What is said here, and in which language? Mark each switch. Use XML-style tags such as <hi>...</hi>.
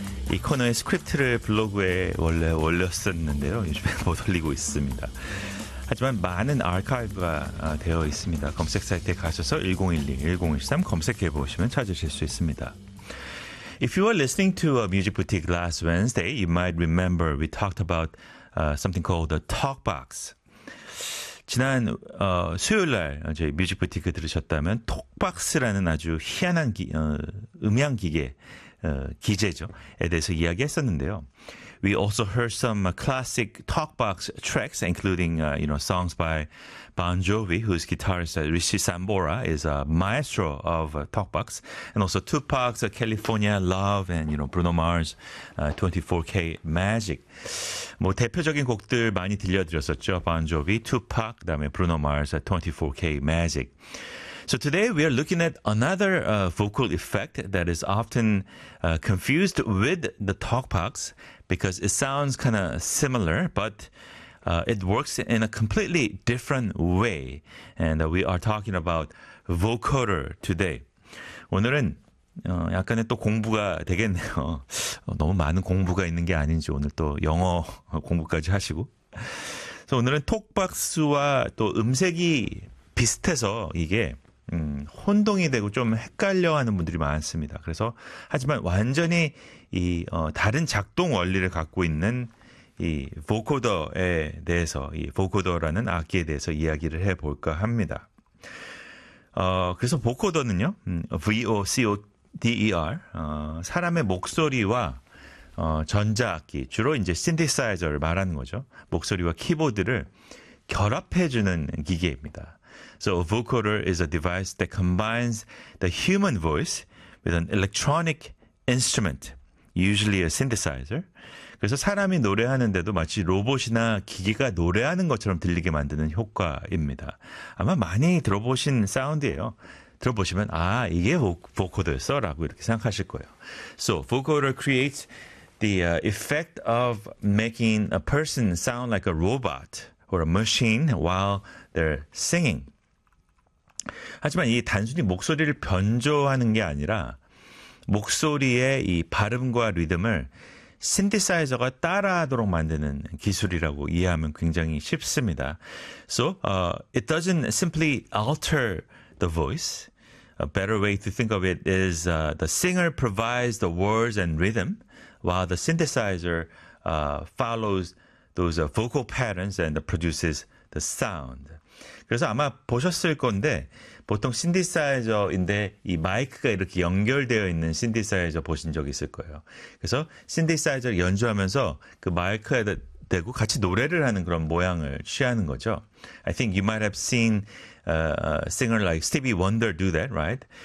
<ko>이 코너의 스크립트를 블로그에 원래 올렸었는데요. 요즘에 못 올리고 있습니다. 하지만 많은 아카이브가 되어 있습니다. 검색 사이트에 가셔서 1012, 1013 검색해보시면 찾으실 수 있습니다.</ko> <en>If you were listening to a music boutique last Wednesday, you might remember we talked about something called the talk box.</en> <ko>지난 수요일날 저희 뮤직 부티크 들으셨다면 톡박스라는 아주 희한한 음향 기계 기재죠에 대해서 이야기했었는데요.</ko> <en>We also heard some classic talkbox tracks, including songs by Bon Jovi, whose guitarist Richie Sambora is a maestro of talkbox, and also Tupac's California Love and Bruno Mars' 24K Magic.</en> <ko>뭐 대표적인 곡들 많이 들려드렸었죠. Bon Jovi, Tupac, 그다음에 Bruno Mars' 24K Magic.</ko> <en>So today we are looking at another vocal effect that is often confused with the talkbox because it sounds kind of similar, but it works in a completely different way. And we are talking about vocoder today.</en> <ko>오늘은 약간의 또 공부가 되겠네요. 너무 많은 공부가 있는 게 아닌지 오늘 또 영어 공부까지 하시고. 그래서 오늘은 톡박스와 또 음색이 비슷해서 이게 혼동이 되고 좀 헷갈려하는 분들이 많습니다. 그래서 하지만 완전히 이 다른 작동 원리를 갖고 있는 이 보코더에 대해서 이 보코더라는 악기에 대해서 이야기를 해 볼까 합니다. 그래서 보코더는요. VOCODER 사람의 목소리와 전자 악기, 주로 이제 신디사이저를 말하는 거죠. 목소리와 키보드를 결합해 주는 기계입니다.</ko> <en>So a vocoder is a device that combines the human voice with an electronic instrument, usually a synthesizer.</en> <ko>그래서 사람이 노래하는데도 마치 로봇이나 기계가 노래하는 것처럼 들리게 만드는 효과입니다. 아마 많이 들어보신 사운드예요. 들어보시면 아, 이게 보코더였어 라고 이렇게 생각하실 거예요.</ko> <en>So vocoder creates the effect of making a person sound like a robot or a machine while they're singing.</en> <ko>하지만 이 단순히 목소리를 변조하는 게 아니라 목소리의 이 발음과 리듬을 신디사이저가 따라하도록 만드는 기술이라고 이해하면 굉장히 쉽습니다.</ko> <en>So it doesn't simply alter the voice. A better way to think of it is the singer provides the words and rhythm while the synthesizer follows those vocal patterns and produces the sound.</en> <ko>그래서 아마 보셨을 건데 보통 신디사이저인데 이 마이크가 이렇게 연결되어 있는 신디사이저 보신 적 있을 거예요. 그래서 신디사이저를 연주하면서 그 마이크에 대고 같이 노래를 하는 그런 모양을 취하는 거죠.</ko> <en>I think you might have seen a singer like Stevie Wonder do that, right?</en>